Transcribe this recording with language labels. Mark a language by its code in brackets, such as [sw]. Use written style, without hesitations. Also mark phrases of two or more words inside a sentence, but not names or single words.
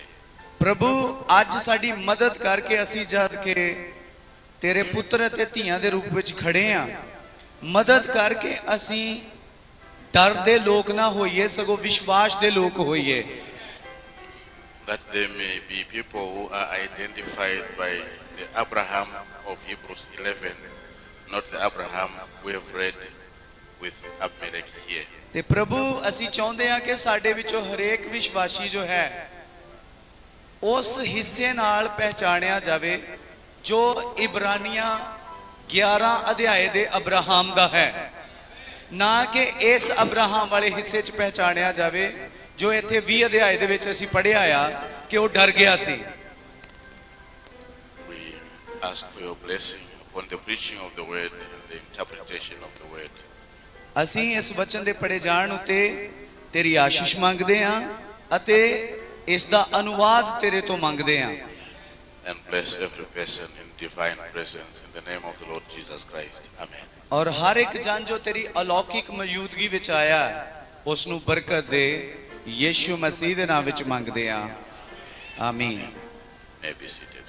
[pa] ਪ੍ਰਭੂ ਅੱਜ ਸਾਡੀ ਮਦਦ ਕਰਕੇ ਅਸੀਂ ਜਦ ਕਿ ਤੇਰੇ ਪੁੱਤਰ ਅਤੇ ਧੀਆਂ ਦੇ ਰੂਪ ਵਿੱਚ ਖੜੇ ਆ, ਮਦਦ ਕਰਕੇ ਅਸੀਂ ਡਰ ਦੇ ਲੋਕ ਨਾ ਹੋਈਏ ਸਗੋਂ ਵਿਸ਼ਵਾਸ ਦੇ ਲੋਕ ਹੋਈਏ। [en] That there may be people who are identified by the Abraham of Hebrews 11, not the Abraham we have read with Abimelech here. [pa] ਤੇ ਪ੍ਰਭੂ ਅਸੀਂ ਚਾਹੁੰਦੇ ਹਾਂ ਕਿ ਸਾਡੇ ਵਿੱਚੋਂ ਹਰੇਕ ਵਿਸ਼ਵਾਸੀ ਜੋ ਹੈ ਉਸ ਹਿੱਸੇ ਨਾਲ ਪਹਿਚਾਣਿਆ ਜਾਵੇ ਜੋ ਇਬਰਾਨੀਆਂ 11 ਅਧਿਆਏ ਦੇ ਅਬਰਾਹਮ ਦਾ ਹੈ, ਨਾ ਕਿ ਇਸ ਅਬਰਾਹਮ ਵਾਲੇ ਹਿੱਸੇ 'ਚ ਪਹਿਚਾਣਿਆ ਜਾਵੇ ਜੋ ਇੱਥੇ 20 ਅਧਿਆਏ ਦੇ ਵਿੱਚ ਅਸੀਂ ਪੜ੍ਹਿਆ ਆ ਕਿ ਉਹ ਡਰ ਗਿਆ ਸੀ। [en] We ask for your blessing upon the preaching of the word and the interpretation of the word. [pa] ਅਸੀਂ ਇਸ ਵਚਨ ਦੇ ਪੜ੍ਹੇ ਜਾਣ ਉੱਤੇ ਤੇਰੀ ਆਸ਼ੀਸ਼ ਮੰਗਦੇ ਹਾਂ ਅਤੇ ਇਸ ਦਾ ਅਨੁਵਾਦ ਤੇਰੇ ਤੋਂ ਮੰਗਦੇ ਹਾਂ। [en] And bless every person in divine presence in the name of the Lord Jesus Christ. Amen. [pa] ਔਰ ਹਰ ਇੱਕ ਜਨ ਜੋ ਤੇਰੀ ਅਲੌਕਿਕ ਮੌਜੂਦਗੀ ਵਿੱਚ ਆਇਆ ਉਸ ਨੂੰ ਬਰਕਤ ਦੇ, ਯਿਸੂ ਮਸੀਹ ਦੇ ਨਾਮ ਵਿੱਚ ਮੰਗਦੇ ਹਾਂ, ਆਮੀਨ। [en] May be seated.